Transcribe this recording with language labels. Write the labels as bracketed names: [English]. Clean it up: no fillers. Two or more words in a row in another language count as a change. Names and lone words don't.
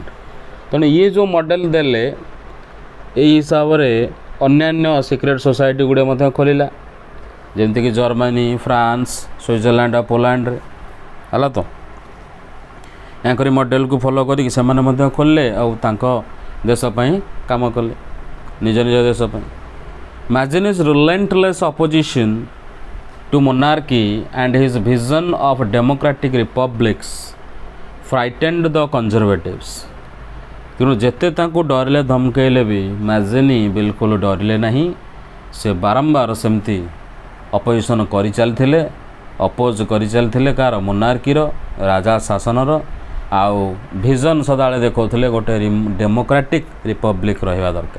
[Odia] ତେଣୁ ଇଏ ଯେଉଁ ମଡ଼େଲ୍ ଦେଲେ, ଏଇ ହିସାବରେ ଅନ୍ୟାନ୍ୟ [English] secret society [Odia] ଗୁଡ଼ିଏ ମଧ୍ୟ ଖୋଲିଲା, ଯେମିତିକି ଜର୍ମାନୀ, ଫ୍ରାନ୍ସ, ସୁଇଜରଲ୍ୟାଣ୍ଡ ଆଉ ପୋଲାଣ୍ଡରେ ହେଲା। ତ ୟାଙ୍କରି ମଡ଼େଲକୁ ଫଲୋ କରିକି ସେମାନେ ମଧ୍ୟ ଖୋଲିଲେ ଆଉ ତାଙ୍କ ଦେଶ ପାଇଁ କାମ କଲେ, ନିଜ ନିଜ ଦେଶ ପାଇଁ। [English] ମାଜିନି's relentless opposition to monarchy and his vision of democratic republics frightened the conservatives। [Odia] ତେଣୁ ଯେତେ ତାଙ୍କୁ ଡରିଲେ ଧମକେଇଲେ ବି ମାଜିନି ବିଲକୁଲ ଡରିଲେ ନାହିଁ। ସେ ବାରମ୍ବାର ସେମିତି ଅପୋଜିସନ୍ କରିଚାଲିଥିଲେ, ଅପୋଜ୍ କରିଚାଲିଥିଲେ କାହାର? ମୋନାର୍କିର, ରାଜା ଶାସନର। ଆଉ ଭିଜନ୍ ସଦାବେଳେ ଦେଖାଉଥିଲେ ଗୋଟେ [English] democratic republic [Odia] ରହିବା ଦରକାର।